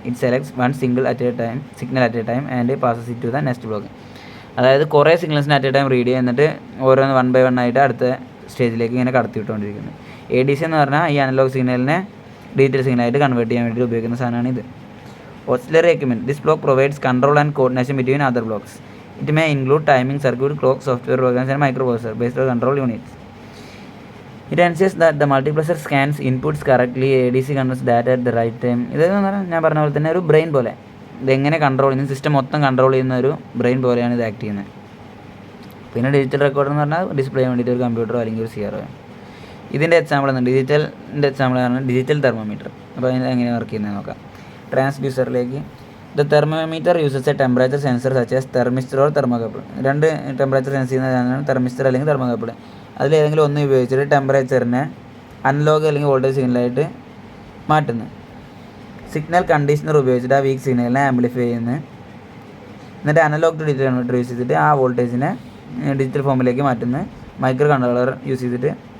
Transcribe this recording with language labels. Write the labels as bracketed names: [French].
[English] It selects one single signal at a time and passes it to the next block. [Malayalam] അതായത് കുറേ സിഗ്നൽസിന് at A time read ചെയ്യുക, എന്നിട്ട് ഓരോന്ന് 1 by 1 ആയിട്ട് അടുത്ത സ്റ്റേജിലേക്ക് ഇങ്ങനെ കടത്തി വിട്ടുകൊണ്ടിരിക്കുന്നത്. ADC എന്ന് പറഞ്ഞാൽ ഈ അനലോഗ് സിഗ്നലിനെ ഡിജിറ്റൽ സിഗ്നലായിട്ട് കൺവേർട്ട് ചെയ്യാൻ വേണ്ടി ഉപയോഗിക്കുന്ന സാധനമാണ് ഇത്. ഓസിലറി equipment. [English] This block provides control and coordination between other blocks. It may include timing circuit, clock, software programs and microprocessor based on control units. It ensures that the multiplexer scans inputs correctly, ADC converts data at the right time. [Malayalam] ഇതെന്ന് പറഞ്ഞാൽ ഞാൻ പറഞ്ഞ പോലെ തന്നെ ഒരു brain പോലെ, ഇതെങ്ങനെ control ചെയ്യുന്ന, സിസ്റ്റം മൊത്തം കൺട്രോൾ ചെയ്യുന്ന ഒരു ബ്രെയിൻ പോലെയാണ് ഇത് ആക്ട് ചെയ്യുന്നത്. പിന്നെ ഡിജിറ്റൽ റെക്കോർഡർ എന്ന് പറഞ്ഞാൽ ഡിസ്പ്ലേ ചെയ്യാൻ വേണ്ടിയിട്ട് ഒരു കമ്പ്യൂട്ടറോ അല്ലെങ്കിൽ ഒരു CRO. ഇതിൻ്റെ എക്സാമ്പിൾ എന്ന് ഡിജിറ്റലിൻ്റെ എക്സാമ്പിൾ ആണ് ഡിജിറ്റൽ തെർമോമീറ്റർ. അപ്പോൾ അതിന് എങ്ങനെ വർക്ക് ചെയ്യുന്നത് നോക്കാം. ട്രാൻസ്ഡ്യൂസറിലേക്ക്. [English] The thermometer uses a temperature sensor such as thermistor or thermocouple. [Malayalam] 2 temperature sense ചെയ്യുന്നതാണ് തെർമിസ്റ്റർ അല്ലെങ്കിൽ തെർമോകപ്പിൾ. അതിലേതെങ്കിലും ഒന്ന് ഉപയോഗിച്ചിട്ട് ടെമ്പറേച്ചറിനെ അനലോഗ് അല്ലെങ്കിൽ വോൾട്ടേജ് സിഗ്നലായിട്ട് മാറ്റുന്നു. സിഗ്നൽ കണ്ടീഷണർ ഉപയോഗിച്ചിട്ട് ആ വീക്ക് സിഗ്നലിനെ ആംപ്ലിഫൈ ചെയ്യുന്നു. എന്നിട്ട് analogue to digital converter use ചെയ്തിട്ട് ആ വോൾട്ടേജിനെ ഡിജിറ്റൽ ഫോമിലേക്ക് മാറ്റുന്നു. മൈക്രോ കൺട്രോളർ യൂസ് ചെയ്തിട്ട്